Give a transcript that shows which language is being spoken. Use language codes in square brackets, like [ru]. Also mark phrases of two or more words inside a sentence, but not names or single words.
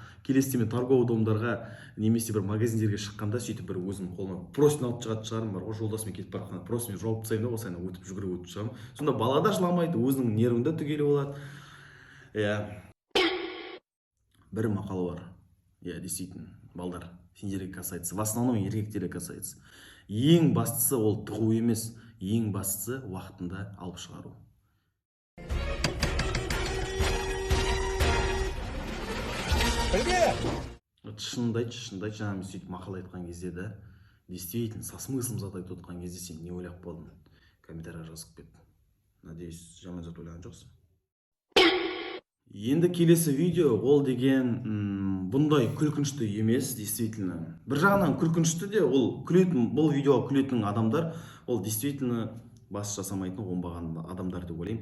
[kk] Келесіде мен торговый домдарға немесе бір магазиндерге шыққанда сөйтіп бір өзім қолыма просин алып шығарым бар ғой, жолдасымен кетіп бара жатқанда просин жауып тастаймын да, осылай өтіп жүгіріп өтіп шығамын. Сонда бала да жыламайды, өзінің нервінде түгелі болады. Бір мақалы бар. Действительно, балдар, сендерге касается. [ru] В основном [kk] еркектерге касается. Ең бастысы ол тығу емес, ең бастысы уақытында алып шығару. Шынымды айтшы, жаңа мен сөйтіп мақал айтқан кезде да, действительно, [ru] со смыслом [kk] зат айтып отқан кезде сен не ойлап қалдың? Комментарийға жазып кет. Надеюсь, жаман зат ойлаған жоқсың. Енді келесі видео, ол деген бұндай күлкінішті емес, действительно. Бір жағынан күлкінішті де, ол күлетін, бұл видеоға күлетін адамдар, ол действительно бас жасамайтын оңбаған адамдар деп ойлаймын.